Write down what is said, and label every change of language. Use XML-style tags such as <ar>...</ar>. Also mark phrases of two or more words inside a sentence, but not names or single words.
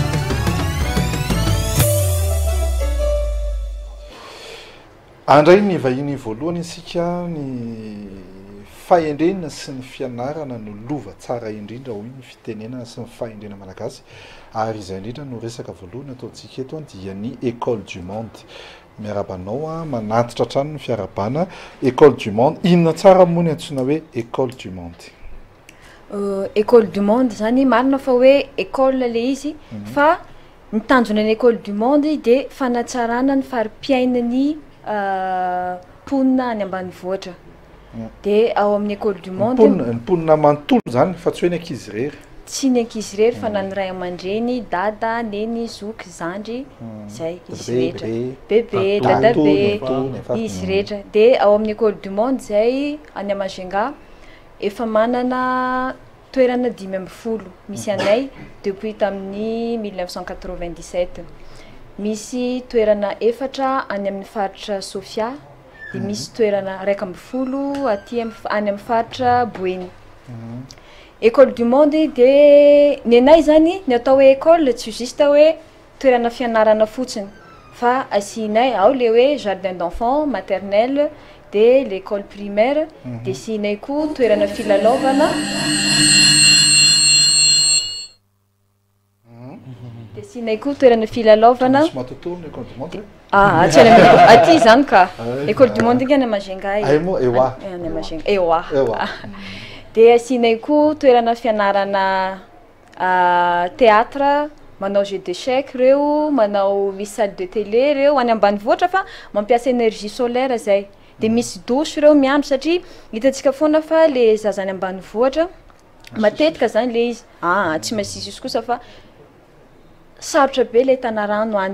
<mg>Andray ny vahiny voalohany isika ny fahendrenana sy ny fianarana no lova tsara indrindra hoy ny fitenenana sy ny fahendrena malagasy ary izay indrindra no resaka voalohany ataontsika eto dia ny école du monde. Miarabanao a manatitra trano ny fiarabana école du monde. Inona tsara moa ny antsoina hoe école du monde? École du monde zany marina fa hoe école le izy fa ny tanjona ny école du monde de fanatsarana ny fari-piainany ponina any ambanivohitra. De ao amin'ny école du monde ny ponina manontolo zany fa tsy hoe ny ankizy rery. Tsy ny ankizy rery fa na ny ray aman-dreny, dada, neny, zoky, zandry, zay izy rehetra. Bebe, dadabe, izy rehetra. De ao amin'ny école du monde zay any Majunga efa manana toerana 5 misy anay depuis tamin'ny 1997. Misy toerana efatra any amin'ny faritra Sofia, de misy toerana 12 aty any amin'ny faritra Boeny. École du monde de ny anay zany ny atao hoe école tsy juste hoe toerana fianarana fotsiny fa asianay ao le hoe</mg> <fr>jardin d'enfants,</fr> <mg>maternelle,</mg> <fr>de l'école primaire,</fr> <mg>de siinay koa toerana filalaovana. De siinay koa toerana filalaovana. Tsy aty zany ka. École du monde ngana Majunga. Ewa. De asianay koa toerana fianarana théâtre, manao</mg> <fr>jeu d'échecs</fr> <mg>reo, manao misy</mg> <fr>salle de télé</fr> <mg>reo any ambanivohitra fa mampiasa</mg> <fr>énergie solaire</fr> <mg>zay. De misy douche reo miandro satria hitantsika foana fa le zazany ambanivohitra matetika zany le izy tsy masisy izy kosa fa sarotra be le tana rano any.</mg>